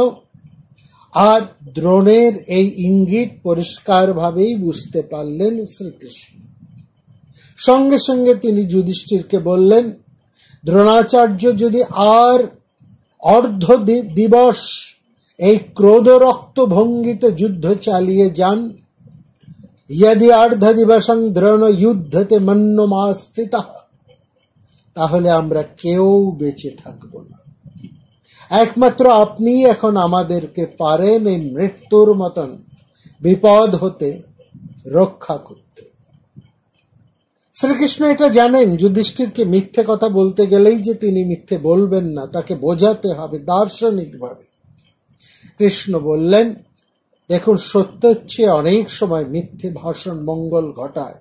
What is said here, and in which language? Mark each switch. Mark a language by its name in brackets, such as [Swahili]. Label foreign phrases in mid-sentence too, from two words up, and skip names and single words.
[Bangla] আর দ্রোণের এই ইঙ্গিত পরিষ্কারভাবেই বুঝতে পারলেন শ্রীকৃষ্ণ। সঙ্গে সঙ্গে তিনি যুধিষ্ঠিরকে বললেন, দ্রোণাচার্য যদি আর অর্ধ দিবস এই ক্রোধরক্ত ভঙ্গিতে যুদ্ধ চালিয়ে যান, [Sanskrit] यदि अर्ध दिवसं द्रोण युद्धते मन्यमास्थितः, [Bangla] তাহলে আমরা কেউ বেঁচে থাকব না। একমাত্র আপনি এখন আমাদেরকে পারেন এই মৃত্যুর মতন বিপদ হতে রক্ষা করতে। শ্রীকৃষ্ণ এটা জানেন যুধিষ্ঠিরকে মিথ্যে কথা বলতে গেলেই যে তিনি মিথ্যে বলবেন না, তাকে বোঝাতে হবে দার্শনিকভাবে কৃষ্ণ বললেন, দেখুন, সত্যের চেয়ে অনেক সময় মিথ্যে ভাষণ মঙ্গল ঘটায়।